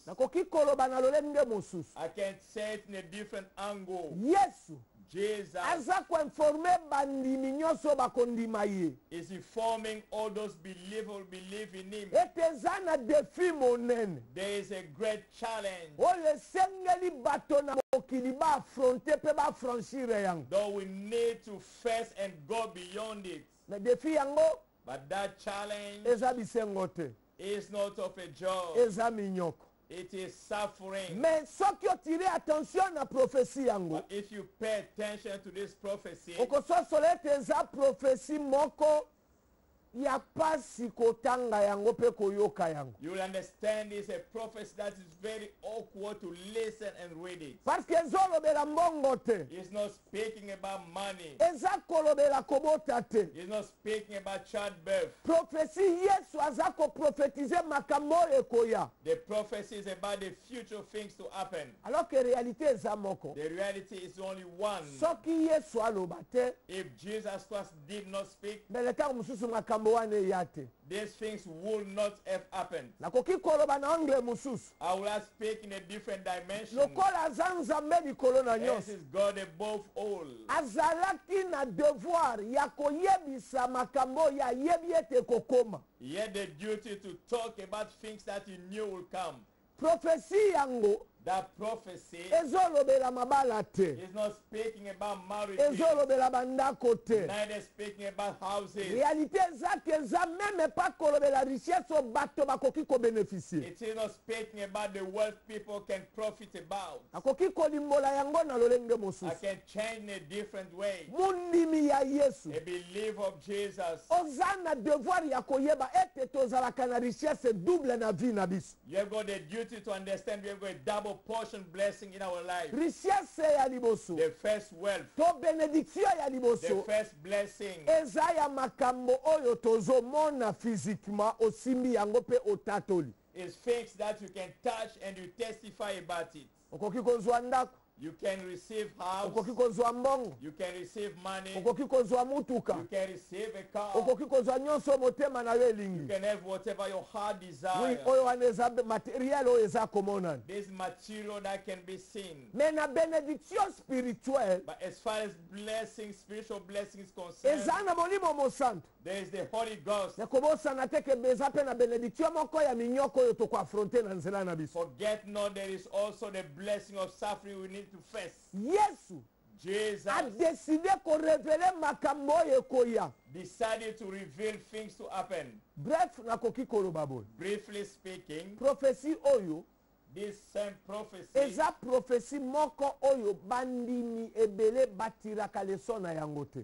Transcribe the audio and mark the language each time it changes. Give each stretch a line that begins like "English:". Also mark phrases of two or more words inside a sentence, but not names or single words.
Lingala: nakoki koloba na lolenge mosusu,
English: I can say it in a different angle.
Lingala: yesu
English: Jesus
Lingala: aza koinforme bandimi nyonso bakondima ye
English: is informing all those believers who believe in him.
Lingala: ete eza na defi monene
English: There is a great challenge,
Lingala: oyo esengeli bato na mokili baafronte mpe bafranchire yango.
English: though we need to face and go beyond it.
Lingala: na defi yango
English: But that challenge
Lingala: eza bisengo te,
English: is not of a joke.
Lingala: eza minyoko.
English: It is suffering.
Lingala: mais soki otire attention na prophétie yango
English: But if you pay attention to this prophecy,
Lingala: okososola ete eza prophétie moko ya pasi kotanga yango mpe koyoka yango
English: you will understand it's a prophecy that is very awkward to listen and read it.
French: parce que
Lingala: ezolobela mbongo te
English: It's not speaking about money.
Lingala: eza kolobela kobota te
English: It's not speaking about childbirth.
Lingala: prophétie yesu aza koprofetize makambo oyo ekoya
English: The prophecy is about the future things to happen.
French: alors que
Lingala: réalité eza moko
English: The reality is only one.
Lingala: soki yesu aloba te
English: If Jesus Christ did not speak,
Lingala: mbele ntango mosusu makambo wana eya te
English: these things would not have happened.
Lingala: nakoki koloba na angle mosusu
English: I will not speak in a different dimension.
Lingala: lokola aza nzambe likolo na
English: This
Lingala: nyonso
English: is God above all.
Lingala: azalaki na devoir ya koyebisa makambo oyo ayebi ete kokoma
English: He had the duty to talk about things that he knew will come.
Lingala: profesi yango
English: That prophecy
Lingala: ezolobela mabala te
English: is not speaking about marriage,
Lingala: ezolobela bandako te
English: neither speaking about houses.
Lingala: réalité eza ke eza
French: meme pa
Lingala: kolobela richesse oyo bato bakoki kobeneficie
English: It is not speaking about the wealth people can profit about.
Lingala: akoki kolimbola yango na lolenge
English: I
Lingala: mosusu
English: can change in a different way.
Lingala: mondimi ya yesu
English: A believer of Jesus,
Lingala: oza na devoir ya koyeba ete tozalaka na
French: richesse double
Lingala: na vie na biso
English: you have got the duty to understand we have got a double portion blessing in our life.
Lingala: richesse ya liboso
English: The first wealth,
Lingala: to bénédiction ya
English: the
Lingala: liboso
English: first blessing
Lingala: eza ya makambo oyo tozomona physiquement osimbi yango mpe otatoli
English: is things that you can touch and you testify about it.
Lingala: okoki kozwa ndako
English: You can receive house,
Lingala: okoki kozwa mbongo
English: you can receive money,
Lingala: okoki kozwa mutuka
English: you can receive a car,
Lingala: okoki kozwa nyonso motema na yo
English: you
Lingala: elingi
English: can have whatever your heart wi desires.
Lingala: oyo wana eza materiel oyo eza komonana
English: This material that can be seen.
Lingala: me na
French: bénédiction spirituelle
English: But as far as blessings, spiritual blessings concerned,
Lingala: eza na molimo mosantu
English: there is the Holy Ghost.
Lingala: nakobosana te ke eza mpe na bénédiction moko ya minyoko oyo tokoafronte na nzela na biso
English: Forget not there is also the blessing of suffering we need to face.
Lingala: yesu
English: Jesus
Lingala: adeside korevele makambo oyo ekoya
English: decided to reveal things to happen.
Lingala: bref nakoki koloba boye
English: Briefly speaking,
Lingala: profesi oyo
English: this same prophecy
Lingala: eza profesi moko oyo bandimi ebele batiraka leso na yango te